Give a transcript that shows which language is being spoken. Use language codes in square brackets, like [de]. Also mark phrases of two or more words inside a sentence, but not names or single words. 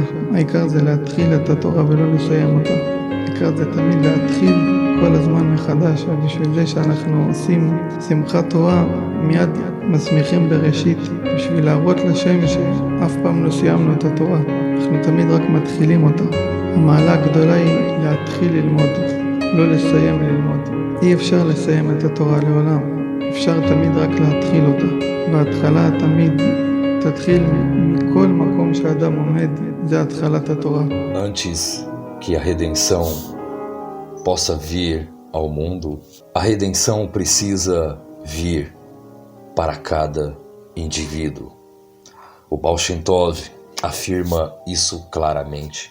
[he] העיקר זה להתחיל את התורה ולא לסיים אותה. העיקר זה תמיד להתחיל כל הזמן מחדש, ובשביל זה שאנחנו עושים שמחת תורה מיד מסמיכים בראשית, בשביל להראות לשם שאף פעם לא סיימנו את התורה, אנחנו תמיד רק מתחילים אותה. המעלה הגדולה היא להתחיל ללמוד, לא לסיים ללמוד. אי אפשר לסיים את התורה לעולם, אפשר תמיד רק להתחיל אותה. בהתחלה תמיד תתחיל מכל מקום שאדם עומד, זה התחלת התורה. [pt] Antes que a redenção possa vir ao mundo, a redenção precisa vir para cada indivíduo. O Baal Shem Tov afirma isso claramente.